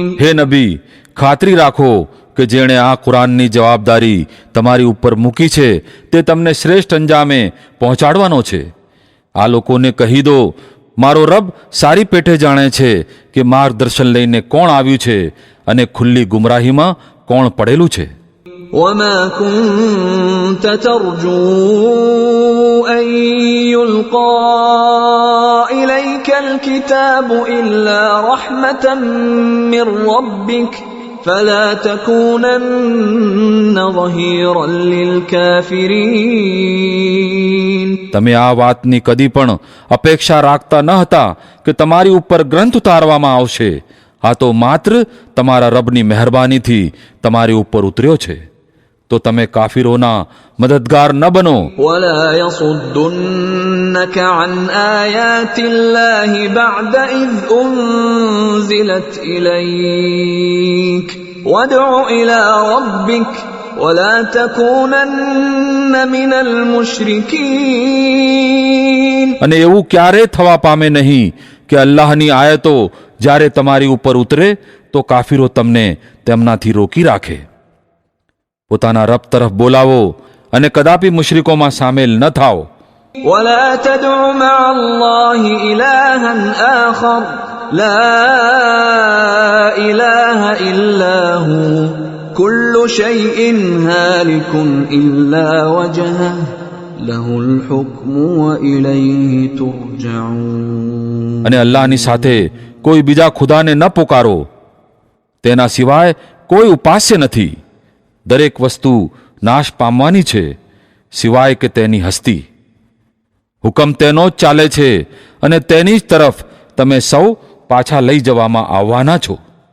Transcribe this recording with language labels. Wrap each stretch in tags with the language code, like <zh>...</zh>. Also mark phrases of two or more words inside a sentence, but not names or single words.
<gu>હે નબી, ખાતરી રાખો કે જેણે આ કુરાનની જવાબદારી તમારી ઉપર મૂકી છે તે તમને શ્રેષ્ઠ અંજામે પહોંચાડવાનો છે. આ લોકોને કહી દો, મારો રબ સારી પેઠે જાણે છે કે માર્ગદર્શન લઈને કોણ આવ્યું છે અને ખુલ્લી ગુમરાહીમાં કોણ પડેલું છે.</gu> <ar>وما كنت ترجو أن يلقى إليك الكتاب إلا رحمة من ربك فلا تكونن ظهيرا للكافرين.</ar> <gu>તમે આ વાતની કદી પણ અપેક્ષા રાખતા ન હતા કે તમારી ઉપર ગ્રંથ ઉતારવામાં આવશે. આ તો માત્ર તમારા રબની મહેરબાનીથી તમારી ઉપર ઉતર્યો છે. તો તમે કાફિરોના મદદગાર ન બનો.</gu> <ar>ولا يصدنك عن آيات الله بعد إذ أنزلت إليك وادع إلى ربك ولا تكونن من المشركين.</ar> <gu>અને એવું ક્યારે થવા પામે નહીં કે અલ્લાહની આયતો જ્યારે તમારી ઉપર ઉતરે તો કાફિરો તમને તેમનાથી રોકી રાખે. પોતાના રબ તરફ બોલાવો અને કદાપી મુશરિકોમાં સામેલ ન થાઓ.</gu> <ar>ولا تدع مع الله إلها آخر لا إله إلا هو كل شيء هالك إلا وجهه له الحكم وإليه ترجعون.</ar> <gu>અને અલ્લાહની સાથે કોઈ બીજા ખુદાને ન પુકારો. તેના સિવાય કોઈ ઉપાસ્ય નથી. દરેક વસ્તુ નાશ પામવાની છે સિવાય કે તેની હસ્તી. હુકમ તેનો જ ચાલે છે અને તેની જ તરફ તમે સૌ પાછા લઈ જવામાં આવવાના છો.</gu>